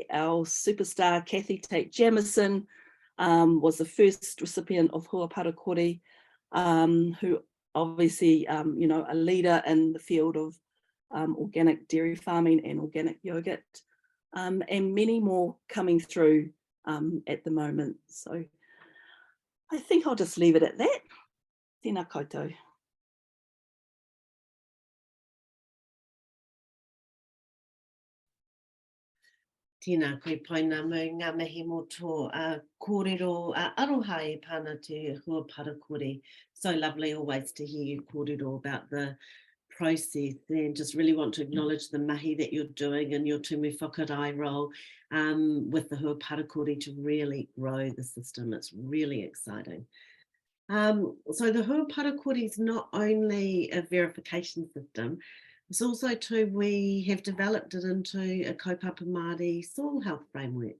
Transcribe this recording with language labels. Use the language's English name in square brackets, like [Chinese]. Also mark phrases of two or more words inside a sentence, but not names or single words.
[English] Our superstar, Kathy Tate Jamison, was the 1st recipient of Hua Parakore, who obviously, you know, a leader in the field of organic dairy farming and organic yogurt, and many more coming through at the moment. So I think I'll just leave it at that. [Māori] Tēnā koutou. Tēnā koe Pounamu, ngā mihi mō tō kōrero aroha e pāna te Hua Parakore. [English] So lovely always to hear you kōrero about the process, and just really want to acknowledge the mahi that you're doing and your [Māori] tumu whakarai [English] role with the Hua Parakore to really grow the system. It's really exciting. So the Hua Parakore is not only a verification system, it's also too, we have developed it into a [Māori] Kaupapa Māori [English] soil health framework.